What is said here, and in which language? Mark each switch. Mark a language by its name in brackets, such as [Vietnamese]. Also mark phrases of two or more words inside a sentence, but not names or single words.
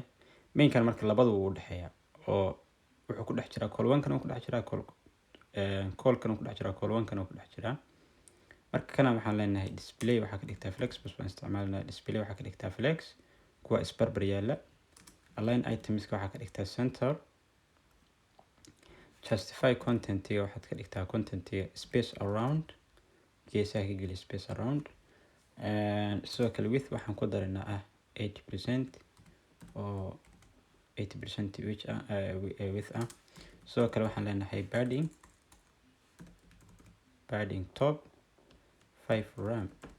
[Somali] mainkan marka labadaba wuu dhexeeya oo wuxuu ku dhex jiraa col1 kan, ku dhex jiraa col-kan, ku dhex jiraa col1 kan, ku dhex jiraa. marka kana waxaan leenahay display waxaa ka dhigtaa flex, bas baan isticmaalnaa. display waxaa ka dhigtaa flex, kuwa isbarbar yaala. [English] align itemska [Somali] waxaa ka dhigtaa center. [English] justify content-iga [Somali] waxaad ka dhigtaa content-iga [English] space around, [Somali] geesaha ka geli [English] space around. [Somali] sidoo kale width waxaan ku darinaa 80% oo 80% width ah. sidoo kale waxaan leenahay [English] padding top [Somali] 5 ram.